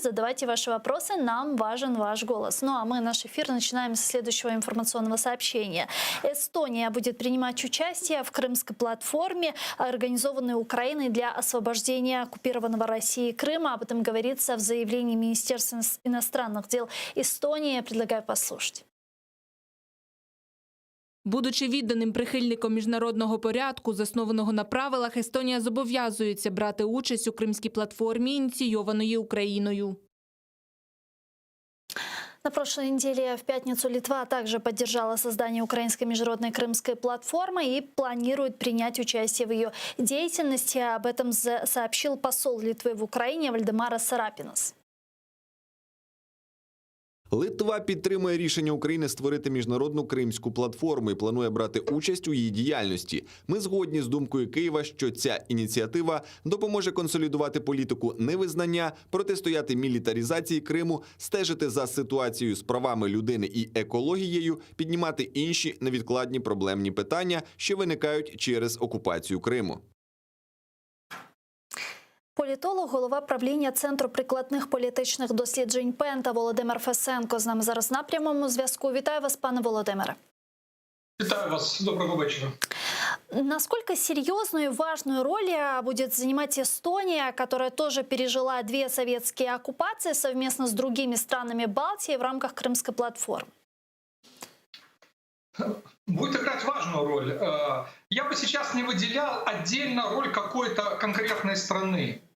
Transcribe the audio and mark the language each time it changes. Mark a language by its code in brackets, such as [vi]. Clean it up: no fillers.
[ru] Задавайте ваши вопросы. Нам важен ваш голос. Ну а мы наш эфир начинаем со следующего информационного сообщения. Эстония будет принимать участие в Крымской платформе, организованной Украиной для освобождения оккупированного Россией Крыма. Об этом говорится в заявлении Министерства иностранных дел Эстонии. Предлагаю послушать. [uk] Будучи відданим прихильником міжнародного порядку, заснованого на правилах, Естонія зобов'язується брати участь у Кримській платформі, ініційованої Україною. [ru] На прошлой неделе в пятницу Литва также поддержала создание украинской международной крымской платформы и планирует принять участие в ее деятельности. Об этом сообщил посол Литвы в Украине Вальдемарас Сарапінас. [uk] Литва підтримує рішення України створити міжнародну кримську платформу і планує брати участь у її діяльності. Ми згодні з думкою Києва, що ця ініціатива допоможе консолідувати політику невизнання, протистояти мілітаризації Криму, стежити за ситуацією з правами людини і екологією, піднімати інші невідкладні проблемні питання, що виникають через окупацію Криму. Політолог, голова правління Центру прикладних політичних досліджень Пента Володимир Фесенко з нами зараз на прямому зв'язку. Вітаю вас, пане Володимире. Вітаю вас. [ru] Доброго вечера. Насколько серьезную и важную роль будет занимать Эстония, которая тоже пережила 2 советские оккупации совместно с другими странами Балтии в рамках Крымской платформы? Будет играть важную роль. Я бы сейчас не выделял отдельно роль какой-то конкретной страны.